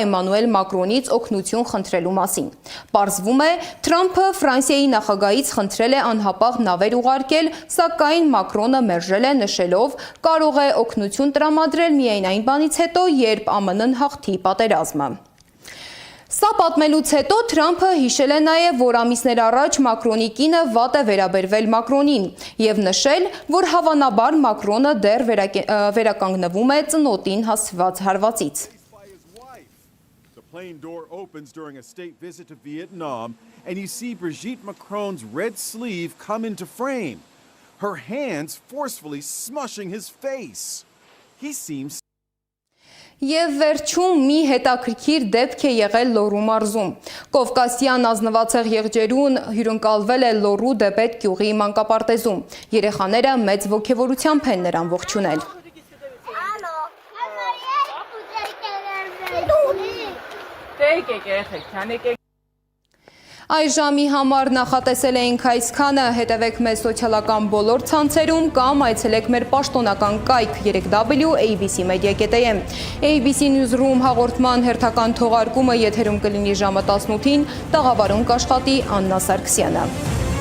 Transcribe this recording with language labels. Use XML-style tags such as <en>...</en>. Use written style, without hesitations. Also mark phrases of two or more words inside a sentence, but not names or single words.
<hy>Էմանուել Մակրոնից օգնություն խնդրելու մասին։ Պարզվում է, Թրամփը Ֆրանսիայի նախագահից խնդրել է անհապաղ նավեր ուղարկել, սակայն Մակրոնը մերժել է, նշելով, կարող է օգնություն տրամադրել միայն այն բանից հետո, երբ ԱՄՆ-ն հաղթի պատերազմը։ Սա պատմելուց հետո Թրամփը հիշել է նաև, որ ամիսներ առաջ Մակրոնի կինը վատ է վերաբերվել Մակրոնին և նշել, որ հավանաբար Մակրոնը դեռ վերականգնվում է ծնոտին հասցված հարվածից։</hy> <en>The plane door opens during a state visit to Vietnam and you see Brigitte Macron's red sleeve come into frame, her hands forcefully smushing his face. He seems</en> <hy>Եվ վերջում մի հետաքրքիր դեպք է եղել Լոռու մարզում։ Կովկասյան ազնվացեղ եղջերուն հյուրընկալվել է Լոռու Դեպետ գյուղի մանկապարտեզում։ Երեխաները մեծ ոգևորությամբ են նրան ողջունել։ Այս ժամի համար նախատեսել էինք այսքանը, հետևեք մեզ սոցիալական բոլոր ցանցերում կամ այցելեք մեր պաշտոնական կայք www.abcmedia.am։ ABC Newsroom հաղորդման հերթական թողարկումը եթերում կլինի ժամը 18-ին, տաղավարում կաշխատի Աննա Սարգսյանը։</hy>